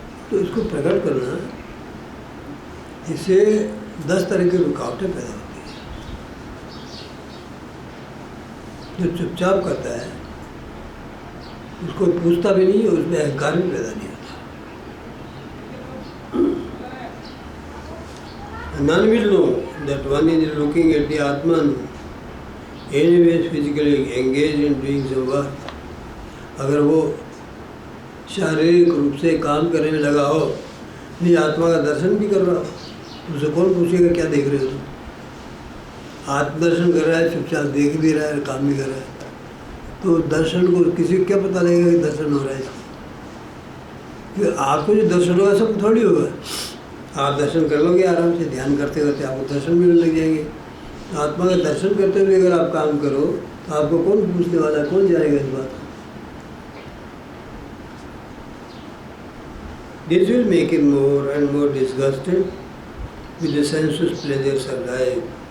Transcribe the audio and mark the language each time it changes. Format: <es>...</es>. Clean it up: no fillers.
<hi>तो इसको प्रकट करना, इससे 10 तरह की रुकावटें पैदा होती हैं। जो चुपचाप करता है उसको पूछता भी नहीं, उसमें अहंकार भी पैदा नहीं होता।</hi> <en>None will know that one is looking at the Atman, anyways physically engaged in doing some work.</en> <hi>अगर वो शारीरिक रूप से काम करने में लगा हो, नहीं आत्मा का दर्शन भी कर रहा हो, उसे कौन पूछेगा क्या देख रहे हो तुम? आत्मदर्शन कर रहा है, चुपचाप देख भी रहा है, काम भी कर रहा है, तो दर्शन को किसी को क्या पता लगेगा कि दर्शन हो रहा है इसको? आपको जो दर्शन होगा सब थोड़ी होगा। आप दर्शन कर लोगे आराम से, ध्यान करते करते आपको दर्शन मिलने लग जाएंगे। आत्मा का दर्शन करते हुए अगर आप काम करो तो आपको कौन पूछने वाला है, कौन जाएगा इस बात को?</hi> <en>This will make him more and more disgusted with the sensuous pleasures of life.</en>